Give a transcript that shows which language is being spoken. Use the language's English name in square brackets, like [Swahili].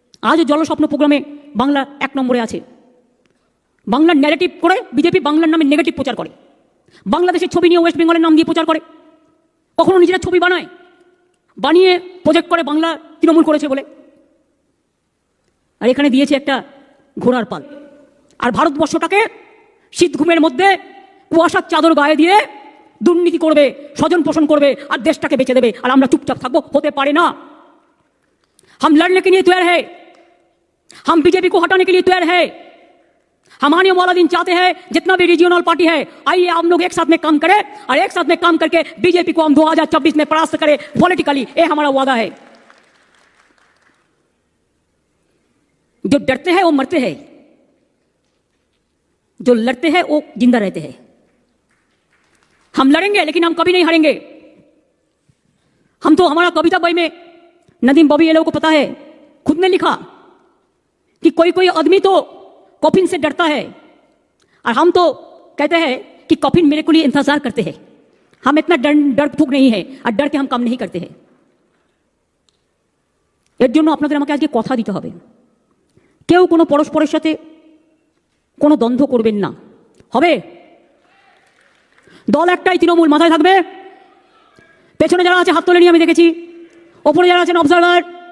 [Bangla] আজও জলস্বপ্ন প্রোগ্রামে বাংলা 1 নম্বরে আছে। বাংলার ন্যারেটিভ করে বিজেপি বাংলার নামে নেগেটিভ প্রচার করে, বাংলাদেশের ছবি নিয়ে ওয়েস্ট বেঙ্গলের নাম দিয়ে প্রচার করে, কখনো নিজেরা ছবি বানিয়ে প্রজেক্ট করে বাংলা তৃণমূল করেছে বলে। আর এখানে দিয়েছে একটা ঘোড়ার পাল। আর ভারতবর্ষটাকে শীত ঘুমের মধ্যে কুয়াশার চাদর গায়ে দিয়ে দুর্নীতি করবে, স্বজন পোষণ করবে, আর দেশটাকে বেঁচে দেবে, আর আমরা চুপচাপ থাকবো? হতে পারে না। [Hindi] हम लड़ने के लिए तैयार है, हम बीजेपी को हटाने के लिए तैयार है। हम आने वाला दिन चाहते हैं जितना भी रीजनल पार्टी है, आइए हम लोग एक साथ में काम करें, और एक साथ में काम करके बीजेपी को हम 2024 में परास्त करें पॉलिटिकली। ये हमारा वादा है। जो डरते हैं वो मरते हैं, जो लड़ते हैं वो जिंदा रहते हैं। हम लड़ेंगे लेकिन हम कभी नहीं हारेंगे। हम तो, हमारा कविता बई में नदीम बॉबी ये लोगों को पता है, खुद ने लिखा कि कोई आदमी तो कॉफिन से डरता है, और हम तो कहते हैं कि कॉफिन मेरे को लिए इंतजार करते हैं। हम इतना डर फूक नहीं है, और डर के हम काम नहीं करते हैं। [Bangla] এর জন্য আপনাদের আমাকে আজকে কথা দিতে হবে, কেউ কোনো পরস্পরের সাথে কোনো দ্বন্দ্ব করবেন না। হবে? দল একটাই, তৃণমূল, মাথায় থাকবে। পেছনে যারা আছে হাত তুলে নিয়ে আমি দেখেছি, ওপরে যারা আছেন অবজারভার।